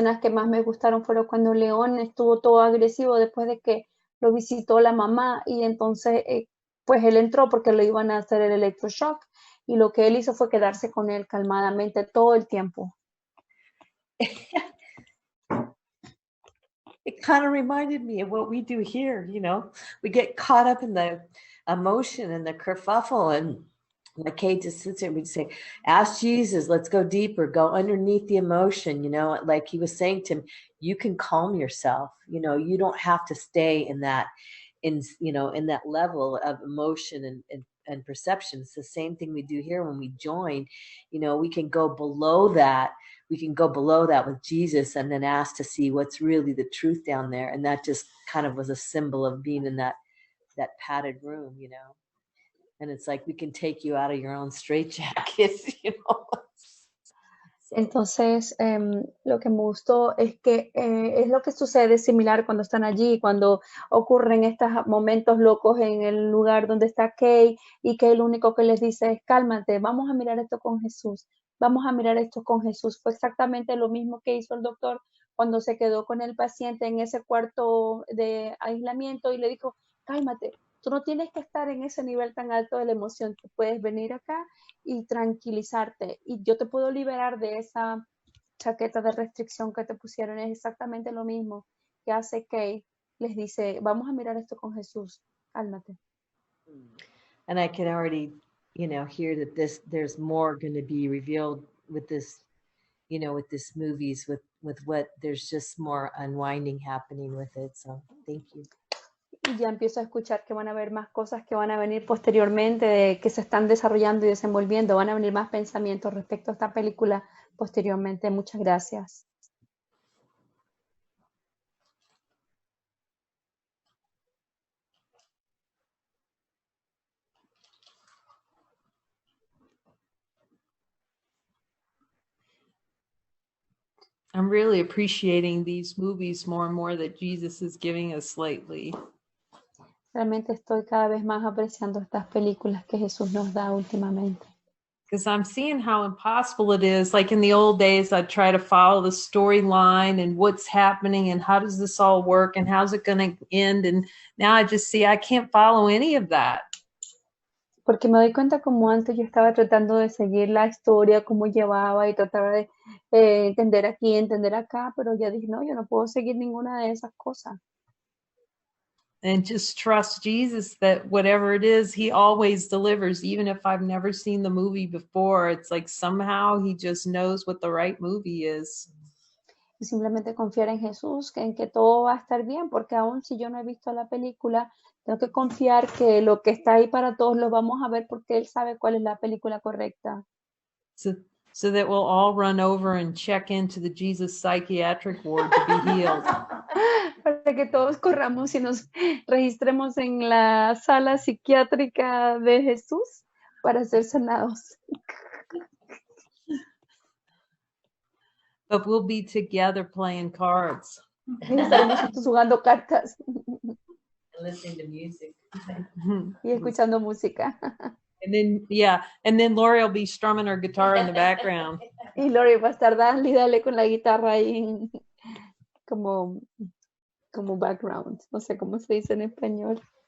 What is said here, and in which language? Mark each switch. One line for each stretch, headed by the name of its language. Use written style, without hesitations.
Spanish: escenas que más me gustaron fueron cuando León estuvo todo agresivo después de que lo visitó la mamá y entonces pues él entró porque le iban a hacer el electroshock y lo que él hizo fue quedarse con él calmadamente todo el tiempo.
English: It kind of reminded me of what we do here, we get caught up in the emotion and the kerfuffle, and like Kate just sits there, we'd say, ask Jesus, let's go deeper, go underneath the emotion, like he was saying to him, you can calm yourself, you don't have to stay in that, in that level of emotion and perception. It's the same thing we do here when we join, we can go below that. We can go below that with Jesus and then ask to see what's really the truth down there. And that just kind of was a symbol of being in that padded room, and it's like, we can take you out of your own straitjackets, So.
Spanish: Entonces, lo que me gustó es que es lo que sucede similar cuando están allí, cuando ocurren estos momentos locos en el lugar donde está Kay y que el único que les dice es cálmate, vamos a mirar esto con Jesús, vamos a mirar esto con Jesús. Fue exactamente lo mismo que hizo el doctor cuando se quedó con el paciente en ese cuarto de aislamiento y le dijo, cálmate, tú no tienes que estar en ese nivel tan alto de la emoción, tú puedes venir acá y tranquilizarte y yo te puedo liberar de esa chaqueta de restricción que te pusieron. Es exactamente lo mismo que hace Kay, les dice, vamos a mirar esto con Jesús, cálmate.
English: And I can already, hear that there's more going to be revealed with this, with this movies, with what, there's just more unwinding happening with it. So thank you.
Spanish: Y ya empiezo a escuchar que van a haber más cosas que van a venir posteriormente, que se están desarrollando y desenvolviendo. Van a venir más pensamientos respecto a esta película posteriormente. Muchas gracias.
English: I'm really appreciating these movies more and more that Jesus is giving us lately.
Spanish: Realmente estoy cada vez más apreciando estas películas que Jesús nos da últimamente.
English: Because I'm seeing how impossible it is. Like in the old days, I'd try to follow the storyline and what's happening and how does this all work and how's it going to end. And now I just see I can't follow any of that.
Spanish: Porque me doy cuenta como antes yo estaba tratando de seguir la historia, cómo llevaba y trataba de entender aquí, entender acá, pero ya dije, no, yo no puedo seguir ninguna de esas cosas.
English: And just trust Jesus that whatever it is, he always delivers. Even if I've never seen the movie before, it's like somehow he just knows what the right movie is.
Spanish: Y simplemente confiar en Jesús, en que todo va a estar bien, porque aún si yo no he visto la película, tengo que confiar que lo que está ahí para todos lo vamos a ver porque Él sabe cuál es la película correcta.
English: So that we'll all run over and check into the Jesus psychiatric ward to be healed.
Spanish: Para que todos corramos y nos registremos en la sala psiquiátrica de Jesús para ser sanados.
English: But we'll be together playing cards.
Spanish: Y estar nosotros jugando cartas
English: Listening to music.
Spanish: y escuchando música.
English: And then, yeah, and then Lori will be strumming her guitar in the background.
Spanish: Y Lori va a estar dale y dale con la guitarra ahí como background. No sé cómo se dice en español.